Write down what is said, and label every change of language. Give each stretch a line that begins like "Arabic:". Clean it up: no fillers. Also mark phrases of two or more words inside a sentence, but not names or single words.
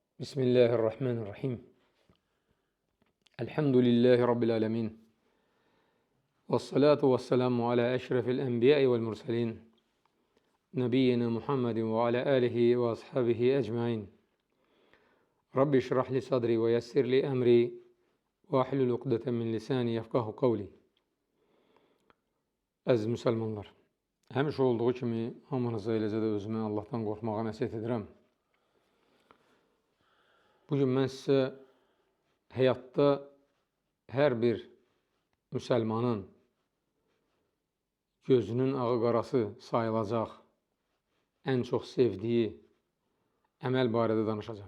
Arabic: بسم الله الرحمن الرحيم. الحمد لله رب العالمين. والصلاة والسلام على أشرف الأنبياء والمرسلين. نبينا محمد وعلى آله وأصحابه أجمعين. رب اشرح لي صدري ويسر لي أمري واحلل عقدة من لساني يفقهوا قولي.
Azerbaijani: Əziz müsəlmanlar, həmişə olduğu kimi hamınıza eləcə də özümə Allahdan qorxmağa nəsihət edirəm. Bugün mən sizə həyatda hər bir müsəlmanın gözünün ağı qarası sayılacaq ən çox sevdiyi əməl barədə danışacağım.